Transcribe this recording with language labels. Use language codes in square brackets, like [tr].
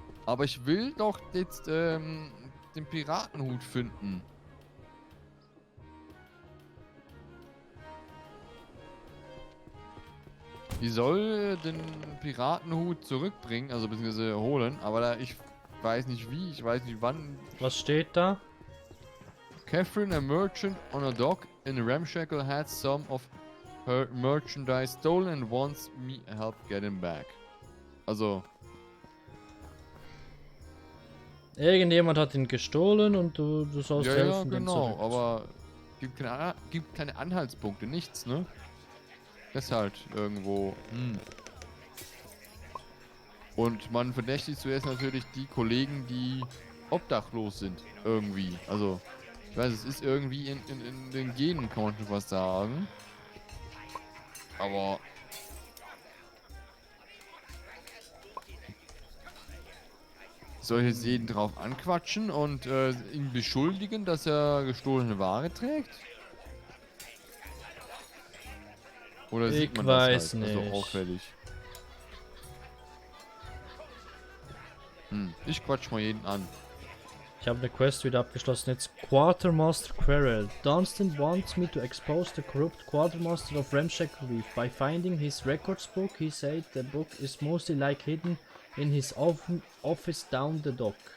[de] Aber ich will doch jetzt den Piratenhut finden. Die soll den Piratenhut zurückbringen, also beziehungsweise holen, aber ich weiß nicht wie, ich weiß nicht wann. Was steht da? [en] Catherine, a merchant on a dock in Ramshackle, had some of her merchandise stolen and wants me help get him back. [de] Also, Irgendjemand hat ihn gestohlen und du sollst ja, helfen, den genau, zurück. aber gibt keine Anhaltspunkte, nichts, ne? Das ist halt irgendwo, Und man verdächtigt zuerst natürlich die Kollegen, die obdachlos sind, irgendwie. Also, ich weiß, es ist irgendwie in den Genen, kann man schon fast sagen. Aber... Soll ich jetzt jeden drauf anquatschen und ihn beschuldigen, dass er gestohlene Ware trägt? Oder sieht man das weiß halt? Also nicht. auffällig. Ich quatsch mal jeden an. Ich habe eine Quest wieder abgeschlossen. Jetzt Quartermaster Querel. [en] Dunstan wants me to expose the corrupt Quartermaster of Ramshackle Reef. By finding his records book, he said the book is mostly like hidden in his office down the dock.